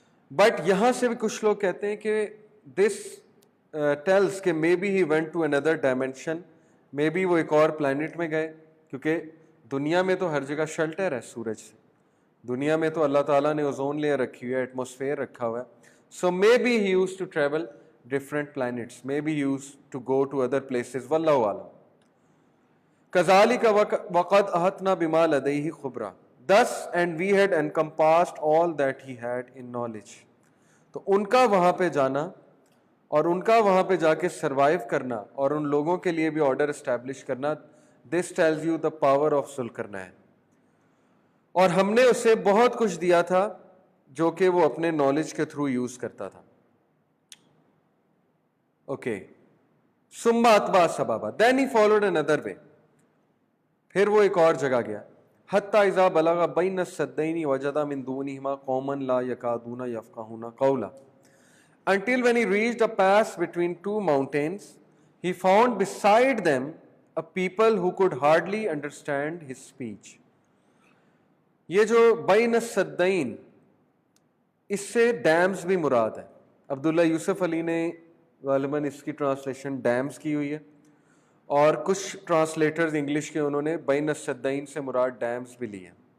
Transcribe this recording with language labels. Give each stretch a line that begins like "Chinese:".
Urdu: But یہاں سے بھی کچھ لوگ کہتے ہیں کہ
English: this tells
Urdu: کہ
English: may be he went to another dimension, may be
Urdu: وہ ایک اور پلانٹ میں گئے, کیونکہ دنیا میں تو ہر جگہ شیلٹر ہے سورج سے. دنیا میں تو اللہ تعالیٰ نے اوزون لیئر رکھی ہوئی ہے, ایٹماسفیئر رکھا ہوا ہے.
English: So may be he used to travel different planets, maybe used to go to other places, واللہ عالم.
Arabic: كذلك وقد أحطنا بما لديه خبرا,
English: thus and we had encompassed all that he had in knowledge.
Urdu: تو ان کا وہاں پہ جانا اور ان کا وہاں پہ جا کے سروائیو کرنا اور ان لوگوں کے لیے بھی آرڈر اسٹیبلش کرنا,
English: this tells you the power of
Urdu: Zulqarnain. اور ہم نے اسے بہت کچھ دیا تھا جو کہ وہ اپنے نالج کے تھرو یوز کرتا تھا.
English: okay,
Arabic: ثم اتبع سببا,
English: then he followed another way.
Urdu: پھر وہ ایک اور جگہ گیا.
Arabic: حتی اذا بلغ بین السدین وجد من دونہما قوما لا یکادون یفقہون قولا.
English: Until when he reached a pass between two mountains, he found beside them a people who could hardly understand his speech.
Urdu: یہ جو بین السدین, اس سے ڈیمز بھی مراد ہے. عبداللہ یوسف علی نے غالباً اس کی ٹرانسلیشن ڈیمز کی ہوئی ہے, اور کچھ ٹرانسلیٹرز انگلش کے انہوں نے بین السدین سے مراد ڈیمز بھی لی ہیں.